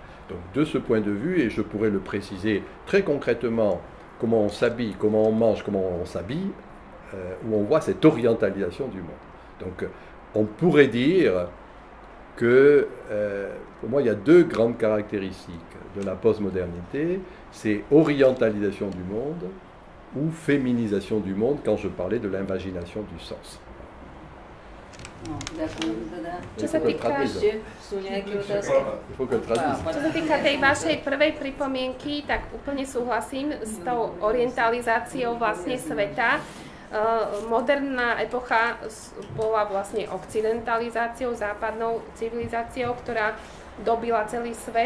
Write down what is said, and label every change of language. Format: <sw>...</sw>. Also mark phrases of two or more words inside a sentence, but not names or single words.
<fr>Donc de ce point de vue, et je pourrais le préciser très concrètement, comment on s'habille, comment on mange, comment on s'habille, où on voit cette orientalisation du monde. Donc on pourrait dire que, pour moi, il y a 2 grandes caractéristiques de la postmodernité, c'est orientalisation du monde ou féminisation du monde, quand je parlais de l'invagination du sens.</fr> <sk>Čo sa týka tej vašej prvej pripomienky, tak úplne súhlasím s tou orientalizáciou vlastne sveta. Moderná epocha bola vlastne occidentalizáciou, západnou civilizáciou, ktorá dobila celý svet.</sk>